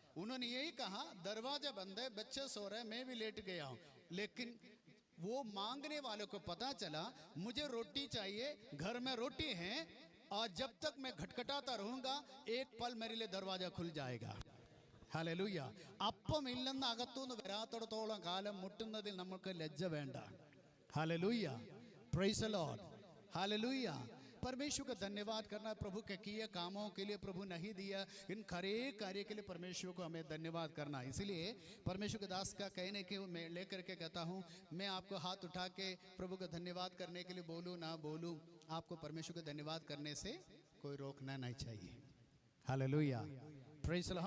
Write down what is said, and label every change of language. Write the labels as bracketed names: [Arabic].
[Hindi] उन्होंने यही कहा दरवाजा बंद है, बच्चे सो रहे, मैं भी लेट गया हूं. लेकिन वो मांगने वालों को पता चला मुझे रोटी चाहिए, घर में रोटी है, और जब तक मैं खटखटाता रहूंगा एक पल मेरे लिए दरवाजा खुल जाएगा. [Malayalam] ഹല്ലേലൂയ. അപ്പം ഇല്ലെന്ന് അകത്തുനിന്ന് വരാത്തിടത്തോളം കാലം മുട്ടുന്നതിൽ നമുക്ക് ലജ്ജ വേണ്ട. [Hindi] Hallelujah. [English] Praise the lord. [Hindi] Hallelujah. परमेश्वर का धन्यवाद करना, प्रभु के किए कामों के लिए प्रभु नहीं दिया, इन खरे कार्य के लिए परमेश्वर को हमें धन्यवाद करना. इसलिए परमेश्वर के दास का कहने के मैं लेकर के कहता हूँ, मैं आपको हाथ उठा के प्रभु का धन्यवाद करने के लिए बोलूँ ना बोलूँ, आपको परमेश्वर का धन्यवाद करने से कोई रोकना नहीं चाहिए. हालेलुया. [English] Praise the lord.